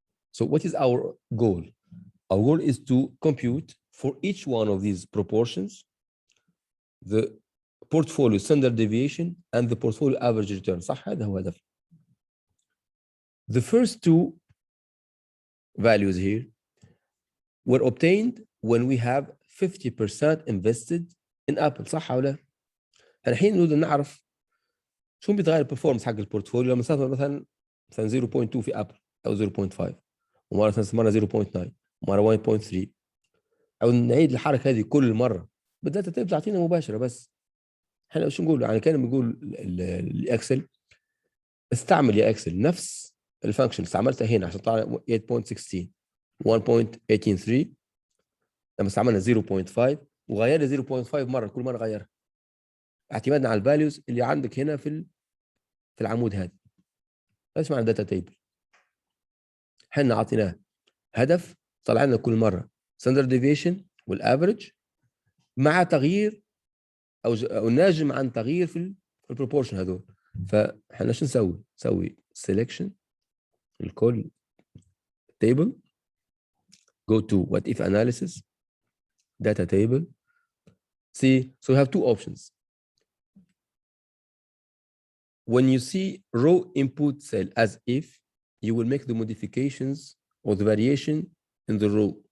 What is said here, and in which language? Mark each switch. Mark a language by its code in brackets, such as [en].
[en] So what is our goal? Our goal is to compute for each one of these proportions the portfolio standard deviation and the portfolio average return. [ar] صح؟ هذا هو هدف. [en] The first two values here were obtained when we have 50% invested in Apple. [ar] صح ولا؟ الحين نريد نعرف شو بيتغير البرفورمانس حق البورتفوليو لما نستثمر مثلا 0.2 في ابل او 0.5 ومره استثمرنا 0.9 ومره 1.3 او نعيد الحركه هذه كل مره بالداتا تايب تعطينا مباشره. بس احنا شو نقول؟ يعني كان بنقول الاكسل استعمل يا اكسل نفس الفانكشن اللي استعملتها هنا عشان تطلع 8.16 1.183 لما استعملنا 0.5 وغيرنا 0.5 مره كل مره غيرها اعتمادنا على الفاليوز اللي عندك هنا في العمود هذا. ايش معنى داتا تيبل؟ احنا اعطيناه هدف طلع لنا كل مره ستاندرد ديفيشن والافريج مع تغيير او ناجم عن تغيير في البروبورشن هذول. فاحنا شو نسوي؟ نسوي سيلكشن الكل تيبل [en] go to what if analysis data table. See, so we have two options. When you see row input cell as if, you will make the modifications or the variation in the row.